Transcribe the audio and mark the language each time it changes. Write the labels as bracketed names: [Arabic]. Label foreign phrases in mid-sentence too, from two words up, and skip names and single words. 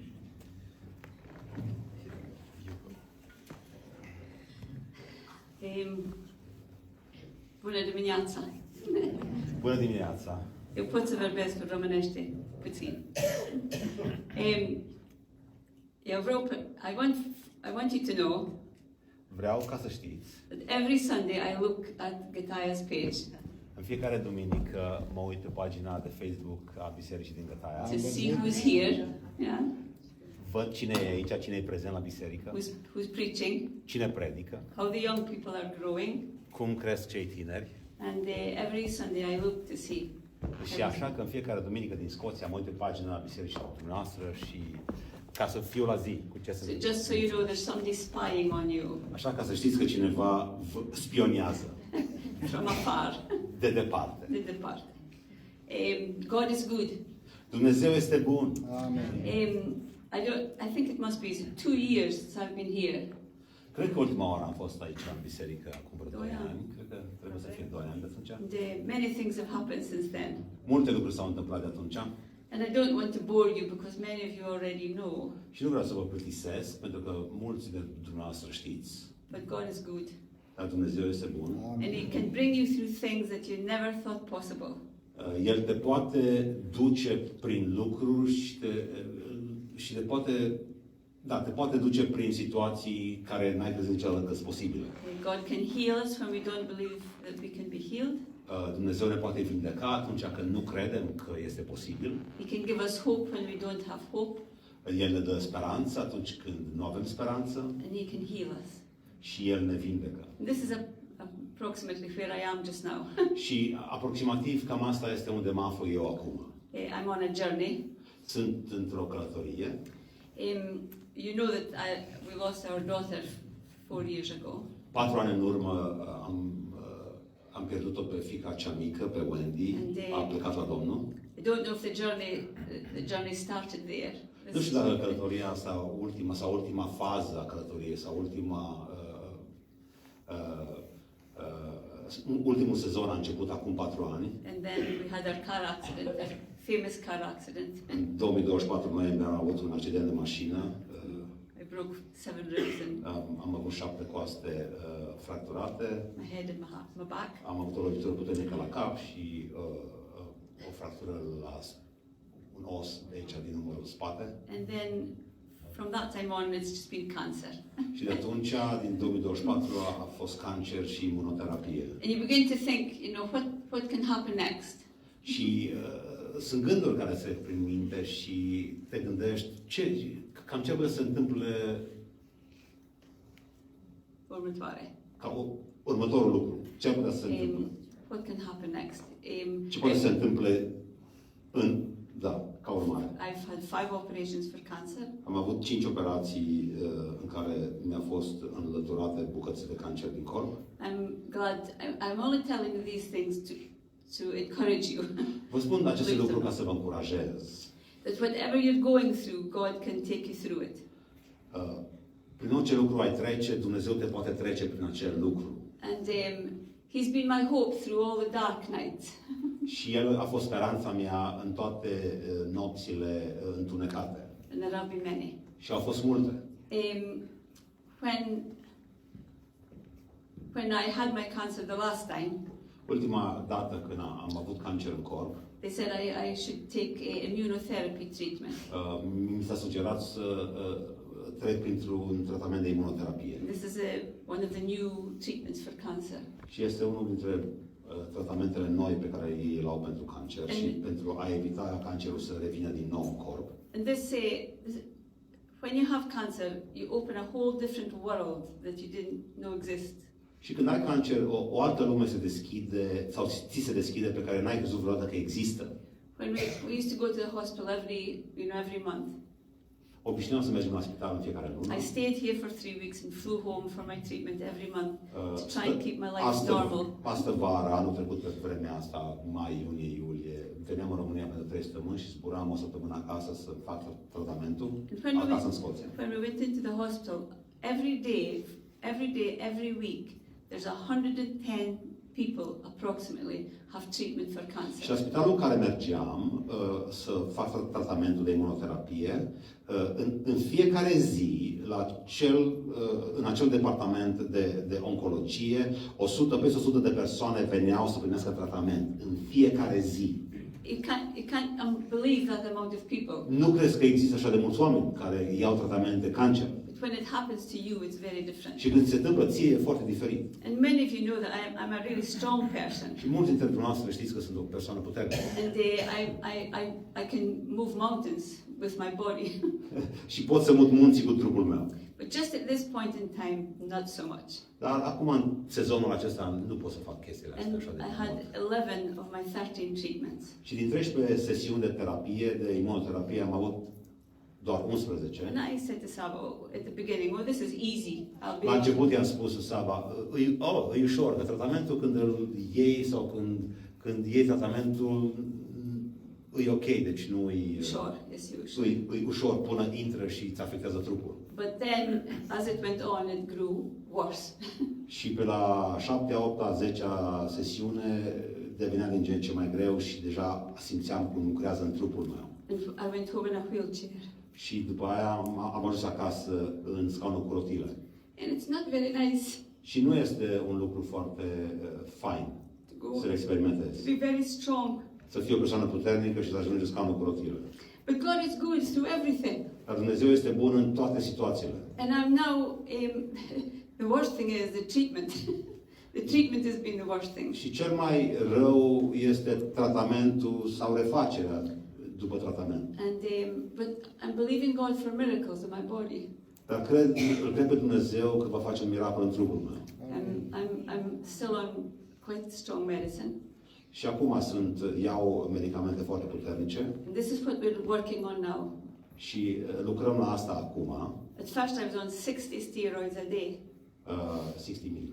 [Romanian] Bună dimineața! Bună dimineața! Eu pot să vorbesc în românește puțin. Eu vreau, [English] I want you to know [Romanian] Vreau ca să știți, [English] that every Sunday I look at Gataya's page [Romanian] în fiecare duminică mă uit pe pagina de Facebook a Bisericii din Gătaia. [English] to see who's here, yeah, [Romanian] Văd cine e aici, cine e prezent la biserică, [English] who's preaching, [Romanian] cine predică, [English] how the young people are growing, [Romanian] cum cresc cei tineri. [English] and every Sunday I look to see. [Romanian] Și așa că în fiecare duminică din Scoția mă uit pe pagina Bisericii noastră și ca să fiu la zi cu ce se [English] So [Romanian] întâmplă. [English] just so you know, there's somebody spying on you [Romanian] Așa ca să știți că cineva vă spionează [English] from afar, [Romanian] de departe. de departe. [English] God is good. [Romanian] Dumnezeu este bun. Amen. [English] I think it must be 2 years since I've been here. [Romanian] Cred că ultima oară am fost aici în biserică acum vreo 2 2 ani. ani. Cred că trebuie să fie 2 ani de atunci. [English] Many things have happened since then. [Romanian] Multe lucruri s-au întâmplat de atunci. [English] And I don't want to bore you because many of you already know. [Romanian] Și nu vreau să vă plictisesc, pentru că mulți de dumneavoastră știți. [English] But God is good. [Romanian] Dar Dumnezeu este bun. [English] and He can bring you through things that you never thought possible. [Romanian] El te poate duce prin lucruri și te poate, te poate duce prin situații care n-ai crezut niciodată că sunt posibile. [English] God can heal us when we don't believe that we can be healed. [Romanian] Dumnezeu ne poate vindeca atunci când nu credem că este posibil. [English] He can give us hope when we don't have hope, [Romanian] El ne dă speranță atunci când nu avem speranță [English] and He can heal us. [Romanian] și El ne vindecă. [English] This is approximately where I am just now. [Romanian] Și aproximativ cam asta este unde mă aflu eu acum. [English] I'm on a journey. [Romanian] Sunt într-o călătorie. [English] You know that we lost our daughter 4 years ago. [Romanian] 4 ani în urmă am pierdut-o pe fiica cea mică, pe Wendy, a plecat la Domnul. [English] I don't know if the journey started there. [Romanian] Nu știu dacă călătoria asta, ultima fază a călătoriei sau ultimul sezon a început acum 4 ani. [English] And then we had our car accident, our famous car accident. [Romanian] În 2024 noiembrie am avut un accident de mașină. [English] I broke 7 ribs and [Romanian] Am avut 7 coaste fracturate. [English] my head and my back. [Romanian] Am avut o lovitură puternică la cap și o fractură la un os de aici din numărul spate. [English] And then from that time on, it's just been cancer. [Romanian] Și de atunci, din 2024, a fost cancer și imunoterapie. [English] And you begin to think, what can happen next? [Romanian] Și sunt gânduri care se trec prin minte și te gândești cam ce se întâmple Următoare. Următorul lucru. Ce ar putea să se întâmple? [English] What can happen next? [Romanian] Ce poate să se întâmple ca urmare? [English] I've had 5 operations for cancer. [Romanian] Am avut 5 operații în care mi-au fost înlăturate bucăți de cancer din corp. [English] I'm only telling you these things to encourage you. [Romanian] Vă spun aceste lucruri ca să vă încurajez. [English] That whatever you're going through, God can take you through it. [Romanian] Prin orice lucru ai trece, Dumnezeu te poate trece prin acel lucru. [English] And He's been my hope through all the dark nights. [Romanian] Și El a fost speranța mea în toate nopțile întunecate. [English] And there have been many. [Romanian] Și au fost multe. [English] When I had my cancer the last time, [Romanian] ultima dată când am avut cancer în corp, [English] they said I should take a immunotherapy treatment. [Romanian] Mi s-a sugerat să trec printr-un tratament de imunoterapie. [English] This is one of the new treatments for cancer. [Romanian] Și este unul dintre tratamentele noi pe care ei îl au pentru cancer și pentru a evita ca cancerul să revină din nou în corp. [English] And when you have cancer, you open a whole different world that you didn't know exist. [Romanian] Și când ai cancer, o altă lume se deschide, sau ți se deschide, pe care n-ai crezut vreodată că există. [English] When we used to go to the hospital every month. [Romanian] Obișnuiam să mergem la spital în fiecare lună. [English] I stayed here for 3 weeks and flew home for my treatment every month to try and keep my life normal. [Romanian] Astă vara, anul trecut pe vremea asta, mai, iunie, iulie, veneam în România pentru 3 săptămâni și zburam o săptămână acasă să fac tratamentul, acasă în Scoția. [English] When we went into the hospital, every week, there's 110 people approximately have treatment for cancer. [Romanian] Și la spitalul în care mergeam să fac tratamentul de imunoterapie, în fiecare zi, în acel departament de oncologie, peste 100 de persoane veneau să primească tratament. În fiecare zi. [English] You can't believe that amount of people. [Romanian] Nu crezi că există așa de mulți oameni care iau tratament de cancer. [English] But when it happens to you, it's very different. [Romanian] Și când se întâmplă ție, e foarte diferit. [English] And many of you know that I'm a really strong person. [Romanian] Și mulți dintre noastre știți că sunt o persoană puternică. [English] And I can move mountains with my body. [Romanian] Și pot să mut munții cu trupul meu. [English] But just at this point in time, not so much. [Romanian] Dar acum, în sezonul acesta, nu pot să fac chestiile astea așa de [English] I had 11 of my 13 treatments. [Romanian] Și din 13 sesiuni de terapie, de imunoterapie, am avut doar 11. [English] And I said to Saba at the beginning, well, this is easy. [Romanian] La început i-am spus lui Saba, e ușor, că tratamentul când îl iei sau când iei tratamentul, e ok, deci nu e ușor până intră și îți afectează trupul. [English] But then, as it went on, it grew worse. [Romanian] Și pe la 7-a, 8-a, 10-a sesiune devenea din ce în ce mai greu și deja simțeam cum lucrează în trupul meu. [English] And I went home in a wheelchair. [Romanian] Și după aia am ajuns acasă în scaunul cu rotile. [English] And it's not very nice. [Romanian] Și nu este un lucru foarte fain să le experimentezi. [English] To be very strong. [Romanian] Să fii o persoană puternică și să ajungi în scaunul cu rotile. [English] But God is good through everything. [Romanian] Dar Dumnezeu este bun în toate situațiile. [English] And I'm now, the worst thing is the treatment. The treatment has been the worst thing. [Romanian] Și cel mai rău este tratamentul sau refacerea după tratament. [English] And but I'm believing God for miracles in my body. [Romanian] Dar îl cred pe Dumnezeu că va face un miracol în trupul meu. [English] I'm still on quite strong medicine. [Romanian] Și acum iau medicamente foarte puternice. [English] And this is what we're working on now. [Romanian] Și lucrăm la asta acum. [English] At first I was on 60 steroids a day. [Romanian] 60 mg.